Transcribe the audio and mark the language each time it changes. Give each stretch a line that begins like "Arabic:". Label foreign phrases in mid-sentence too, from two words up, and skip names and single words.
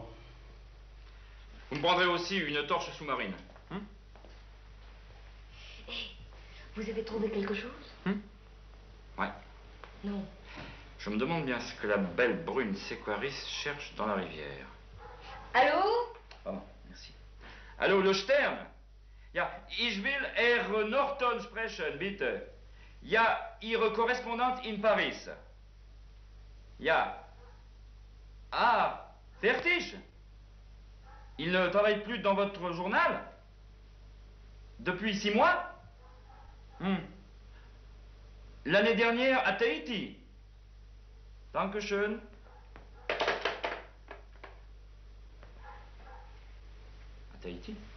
French: Vous me prendrez aussi une torche sous-marine. Vous avez trouvé quelque chose? Ouais. Non. Je me demande bien ce que la belle brune Sequaris cherche dans la rivière. Allô? Oh, merci. Allô, le Stern?
German: Ja, ich will Herr Norton sprechen, bitte. Ja, Ihre Korrespondant in Paris. Ja. Ah, fertig?
French: Il ne travaille plus dans votre journal? Depuis 6 mois? L'année dernière à Tahiti. Dankeschön. À Tahiti?